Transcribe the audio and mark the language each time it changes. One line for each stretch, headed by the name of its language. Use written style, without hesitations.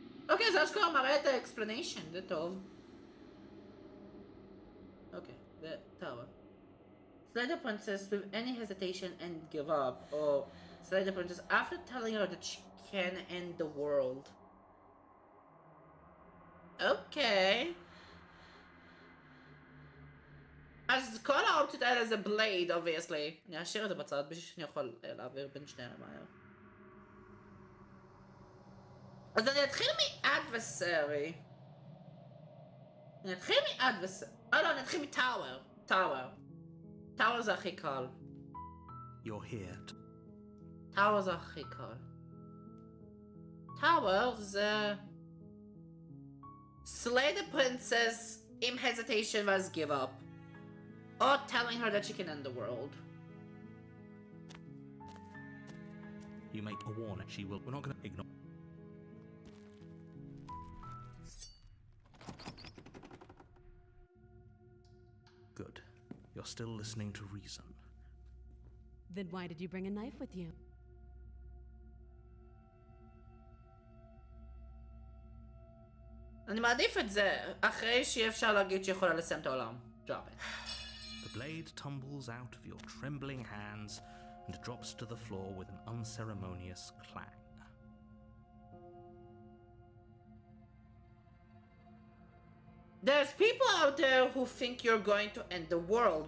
Hebrew: אוקיי, זה אשכרה מראה את ה-explanation, זה טוב. אוקיי, זה tower.
English: Slay the princess with any hesitation and give up, or slay the princess after telling her that she can end the world.
Hebrew: אוקיי. אז כל האופציות האלה זה בלייד, obviously. אני אשאיר את זה בצד בשביל שאני יכול להעביר בין שניהם מהר. אז אני אתחיל מ-adversary. אני אתחיל מ-tower. tower זה הכי קל.
English: You're here.
Hebrew: tower זה הכי קל. tower זה...
English: slay the princess in hesitation
Hebrew: ואז
English: give up. Or telling her that she can end the world. You make a warning. She will. We're not going to ignore. Good. You're still listening to reason. Then why did you bring a knife with you?
Hebrew: אני מעדיף את זה, אחרי שיהיה אפשר להגיד שיכולה לסיים את העולם.
English: Drop it. The blade tumbles out of your trembling hands and drops to the floor with an unceremonious clang. There's people out there who think you're going to end the world.